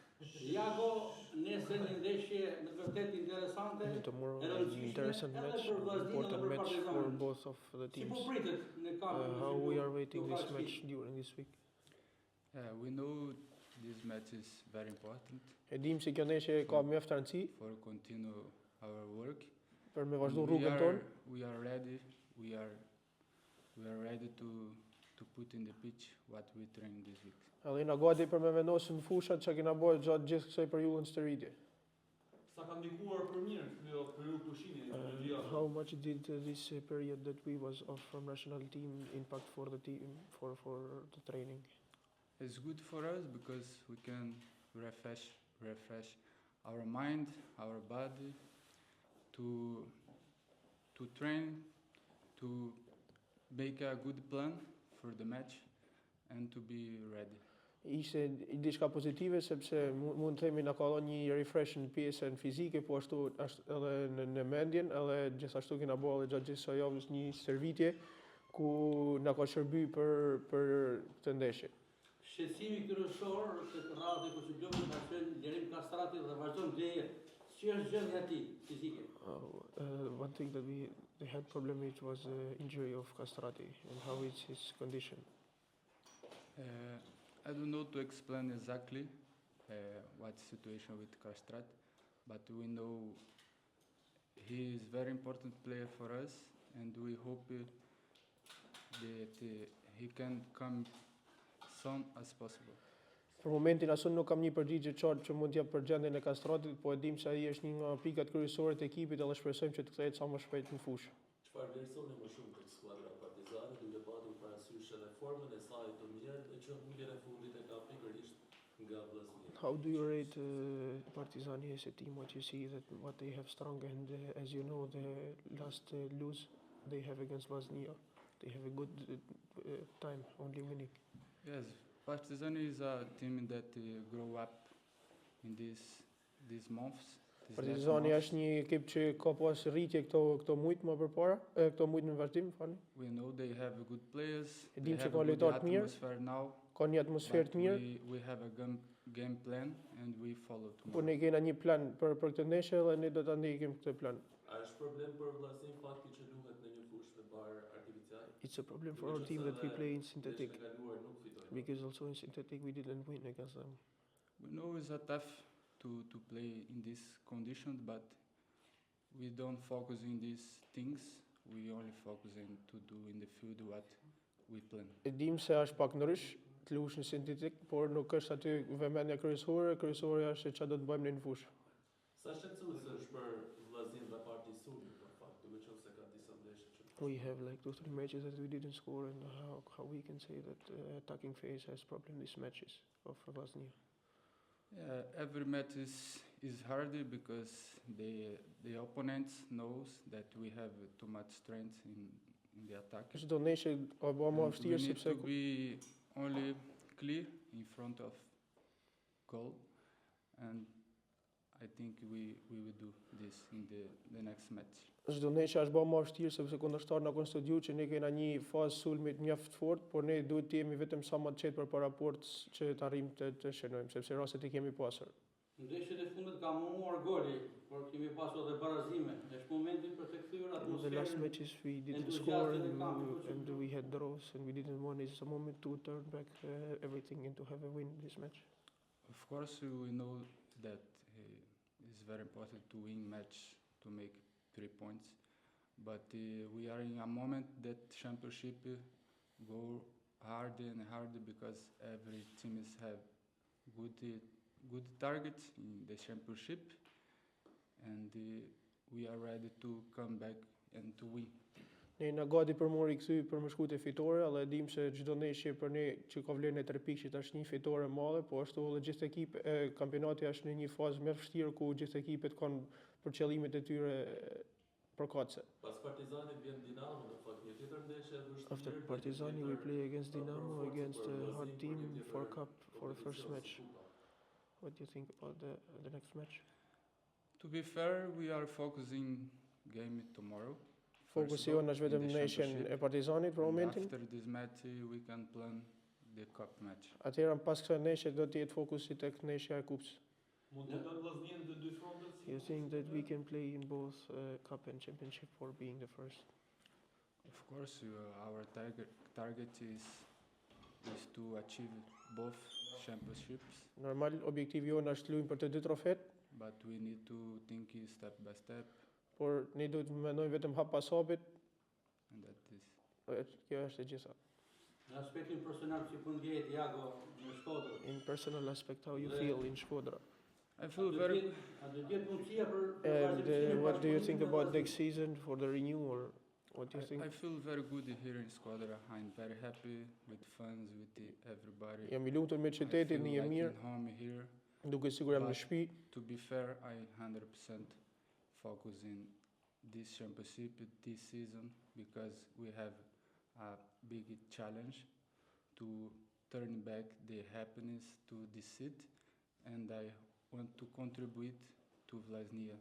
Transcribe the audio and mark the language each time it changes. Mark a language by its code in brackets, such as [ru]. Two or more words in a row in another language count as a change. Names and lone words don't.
[sq] Jago, nesër një ndeshje me të vërtet interesante. [en] Tomorrow an interesting match, important match for both of the [sq] Si po [en] teams. [sq] pritet në kampin [en] How we are waiting this match during this week. We know this match is very important [sq] E dim se kjo ndeshje ka mjaft rëndësi [en] for continue our work. [sq] për me [en] And [sq] vazhdu rrugën tonë. [en] we are ready. We are ready to put in the pitch what we train this week. [sq] Edhe jena gati për me vendosë në fushat që kena bërë gjatë gjithë kësaj periudhën së rritje. Sa ka ndikuar për mirë kjo periudhë pushimi? [en] How much did this period that we was off from national team impact for the team for the training? It's good for us because we can refresh our mind, our body, to train, to make a good plan for the match and to be ready. [sq] Ishte diçka pozitive sepse mund të themi na ka dhënë një refresh në pjesën fizike, po ashtu edhe në mendjen, edhe gjithashtu kena bërë edhe gjatë gjithë kësaj javës një stërvitje ku na ka shërby për këtë ndeshje. Shqetësimi kryesor të radhë ku çdo ka qenë Gjerim Kastrati dhe vazhdon leje. Si është gjendja e tij fizike? [en] One thing that they had problem with was the injury of Castrati and how is his condition. I don't know to explain exactly what's the situation with Kastrat, but we know he is very important player for us, and we hope that he can come soon as possible. [sq] Për momentin asun nuk kam një përgjigje qartë që mund t'jap për gjendjen e Kastratit, po e dim se ai është një nga pikat kryesore të ekipit dhe shpresojmë që të kthehet sa më shpejt në fushë. Çfarë vlerësoni më shumë këtë skuadra Partizani duke patur parasysh edhe formën e saj të mirë dhe që mbyljen e fundit e ka pikërisht nga Vllaznia? [en] How do you rate Partizani as a team? What you see that what they have strong and as you know the last lose they have against Vllaznia, they have a good time only winning. Yes, Partizani is a team that grow up in these months. [sq] Partizani është një ekip që ka pas rritje këto muajt më përpara, këto muajt në vazhdim, fani. [en] We know they have good players. [sq] E dim që ka lojtarë të mirë, ka një atmosferë të mirë. [en] We have a game plan and we follow tomorrow. [sq] Po ne kena një plan për këtë ndeshje dhe ne do ta ndjekim këtë plan. A është problem për Vllaznin fakti që luhet në një fushë me bar artificial? [en] It's a problem for our team that we play in synthetic. Because also in synthetic we didn't win against them. We know it's a tough to play in these conditions, but we don't focus in these things. We only focus in to do in the field what we plan. [sq] E dim se është pak ndrysh të lush në sintetik, por nuk është aty vëmendja kryesore është çfarë do të bëjmë në fushë. Sa shqetësuese është për Vllaznin dhe Parti Sulmi për fakt, duke qenë se ka disa ndeshje që [en] We have like 2-3 matches that we didn't score, and how we can say that attacking phase has problem these matches of Vllaznia. Yeah, every match is harder because the opponents knows that we have too much strength in the attack. [sq] Çdo ndeshje ka bërë më vështirë sepse [en] we need to be only clear in front of goal, and I think we will do this in the next match. [sq] Çdo ndeshje është bërë më vështirë sepse kundërshtar na kanë studiuar që ne kena një fazë sulmit mjaft fort, por ne duhet të jemi vetëm sa më të qetë përpara portës që të arrijmë të shënojmë, sepse rastet i kemi pasur. Ndeshjet e fundit ka munguar goli, por kemi pasur edhe barazime. Është momenti për të kthyer atmosferën. [en] The last matches we didn't score and we had draws and we didn't win. It's a moment to turn back everything and to have a win this match. Of course, we know that it's very important to win match to make 3 points, but we are in a moment that championship go harder and harder because every team have good targets in the championship, and we are ready to come back and to win. [sq] Ne na gati për më rikthy për më shkute fitore, edhe dim se çdo ndeshje për ne që ka vlerën e 3 pikë është një fitore e madhe, po ashtu edhe gjithë ekip kampionati është në një fazë më vështirë ku gjithë ekipet kanë për qëllimet e tyre përkatëse. Pas Partizanit vjen Dinamo, në fakt një tjetër ndeshje vështirë. [en] After Partizani we play against Dinamo, against a hard team for cup for the first match. What do you think about the next match? To be fair, we are focusing game tomorrow. [sq] Fokusi jonë është vetëm në ndeshjen e Partizanit për momentin. [en] After this match we can plan the cup match. [sq] Atëherë pas kësaj neshe do të jetë fokusi tek neshja e kupës. Mund të lëndë Vllaznia në të dy frontet? si [en] You [sq] pas [en] think that we [sq] të- [en] can play in both cup and championship for being the first? Of course, our target is to achieve both championships, [sq] Normal objektivi jonë është luajmë për të dy trofet, [en] but we need to think step by step, [sq] por ne duhet të mendojmë vetëm hap pas hapit, [en] and that is. [sq] kjo është e gjitha. Në aspektin personal si po ndjehet Jago në Shkodër. [en] In personal aspect, how you feel in Shkodra? I feel very. [sq] A do të jetë mundësia për [en] And [sq] vazhdimsinë [en] what do you think [sq] bashkëpunimit me [en] about [sq] vllazërit? [en] next season for the renew, or what do you think? I feel very good here in Squadra. I'm very happy with fans, with everybody. [sq] Jam I lumtur me [en] I feel [sq] qytetin, një [en] like [sq] mirë, [en] in home here. [sq] duke sigur jam në [en] But [sq] shtëpi. [en] To be fair, I 100% focus in this championship this season because we have a big challenge to turn back the happiness to this city, and I want to contribute to Vllaznia.